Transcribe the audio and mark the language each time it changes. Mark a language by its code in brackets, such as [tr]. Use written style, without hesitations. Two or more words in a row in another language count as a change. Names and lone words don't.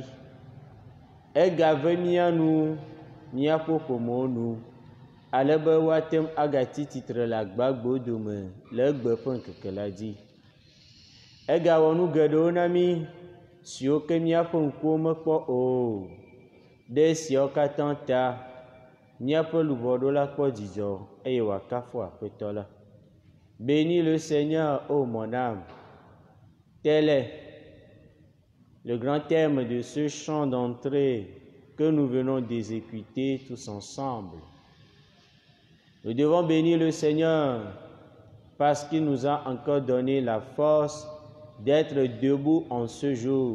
[ee] Egave mia nu miaƒe ƒomewo nu ale be woatem agatsi tsitre le agbagbewo dome le egbe ƒe ŋkeke la dzi. Egawɔ nu geɖewo na mi siwo ke míaƒe ŋkuwo mekpɔ o. Ɖe siawo katã ta míaƒe luʋɔɖola kpɔ dzidzɔ eye wòakafu Aƒetɔ la. [fr] Bénis le Seigneur, ô mon âme. Tel est le grand thème de ce chant d'entrée que nous venons d'exécuter tous ensemble. Nous devons bénir le Seigneur parce qu'il nous a encore donné la force d'être debout en ce jour.